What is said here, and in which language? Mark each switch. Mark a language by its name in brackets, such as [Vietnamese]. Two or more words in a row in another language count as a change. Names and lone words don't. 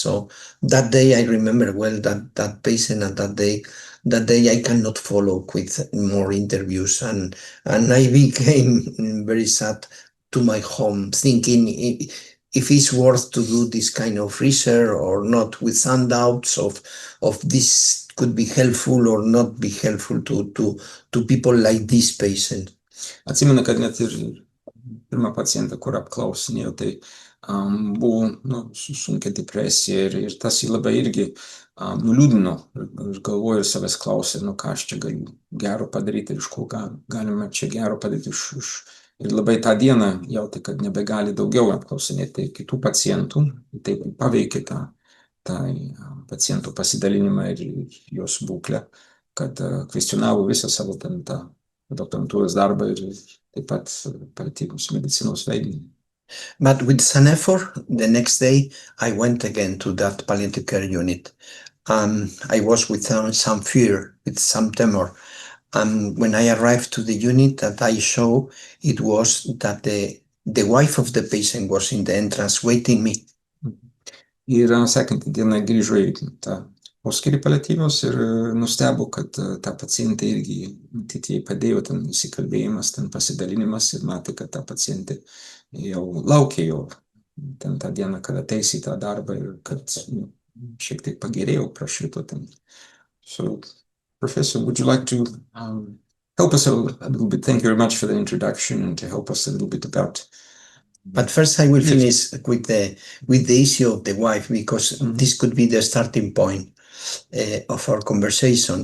[English] So that day I remember well that patient, and that day I cannot follow with more interviews, and I became very sad to my home, thinking if it's worth to do this kind of research or not, with some doubts of this could be helpful or not be helpful to people like this patient. [Lithuanian] Atsimenu, kad net ir pirmą pacientą, kur apklausinėjau, tai buvo sunkia depresija ir tas jį labai irgi nuliūdino ir galvoju ir savęs klausė, ką aš čia galiu gero padaryti ir iš ko galime čia gero padaryti ir labai tą dieną jautė, kad nebegali daugiau apklausinėti kitų pacientų, tai paveikė tą pacientų pasidalinimą ir jos būklę, kad kvestionavo visą savo tą doktorantūros darbą ir taip pat paliatyvios medicinos vaidmenį. [English] But with some effort, the next day I went again to that palliative care unit. I was with some fear, with some tremor. And when I arrived to the unit that I saw, it was that the wife of the patient was in the entrance waiting me. [Lithuanian] Ir sekantį dieną grįžo į tą poskyrį paliatyvios ir nustebo, kad ta pacientė irgi, matyt, jai padėjo ten įsikalbėjimas, ten pasidalinimas ir matė, kad ta pacientė jau laukė jo ten tą dieną, kad ateis į tą darbą ir kad šiek tiek pagerėjo, prašvito ten. [English] So, Professor, would you like to help us a little bit? Thank you very much for the introduction and to help us a little bit about. But first I will finish with the issue of the wife, because this could be the starting point of our conversation.